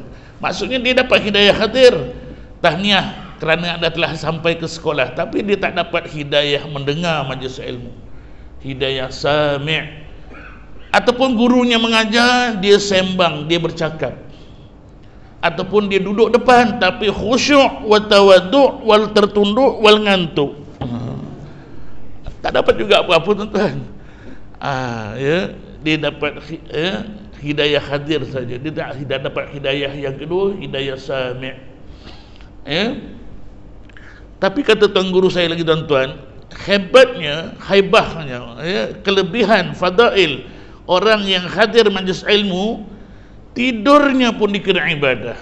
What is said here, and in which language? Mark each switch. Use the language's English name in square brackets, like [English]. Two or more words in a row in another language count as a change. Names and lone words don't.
[Malay] Maksudnya dia dapat hidayah hadir, tahniah kerana anda telah sampai ke sekolah, tapi dia tak dapat hidayah mendengar majlis ilmu, hidayah sami'. Ataupun gurunya mengajar, dia sembang, dia bercakap. Ataupun dia duduk depan tapi [Arabic] خشوع وتواضع' [Malay] wal tertunduk wal ngantuk. Tak dapat juga apa-apa, tuan-tuan. Dia dapat hidayah hadir saja. Dia tak dapat hidayah yang kedua, hidayah sami'. Tapi kata tuan guru saya lagi, tuan-tuan, hebatnya, haibahnya, kelebihan, fadail orang yang hadir majlis ilmu, tidurnya pun dikira ibadah.